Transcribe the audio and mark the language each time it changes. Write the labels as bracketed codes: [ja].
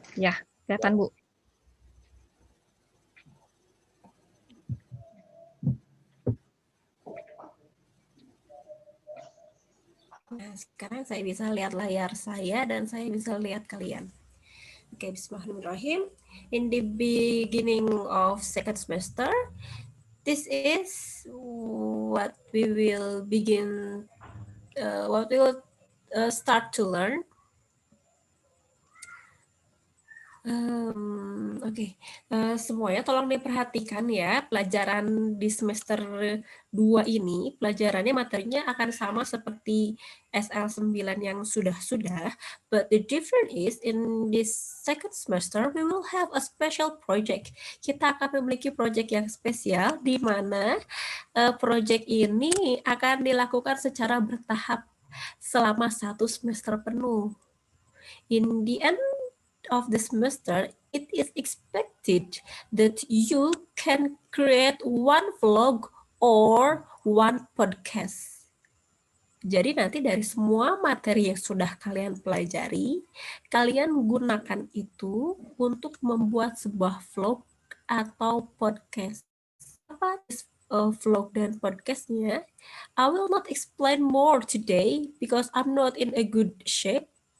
[id] Ya, kelihatan, Bu. Nah, sekarang saya bisa lihat layar saya dan saya bisa lihat kalian. Oke, bismillahirrahmanirrahim. [en] In the beginning of second semester, this is what we will begin, what we will start to learn. [id] Oke. Semuanya tolong diperhatikan ya, pelajaran di semester 2 ini, pelajarannya materinya akan sama seperti SL9 yang sudah-sudah, [en] but the difference is in this second semester we will have a special project. [id] Kita akan memiliki project yang spesial di mana project ini akan dilakukan secara bertahap selama 1 semester penuh. [en] In the end of the semester, it is expected that you can create one vlog or one podcast. [id] Jadi nanti dari semua materi yang sudah kalian pelajari, kalian gunakan itu untuk membuat sebuah vlog atau podcast. Apa vlog dan podcastnya? [en] I will not explain more today because I'm not in a good shape.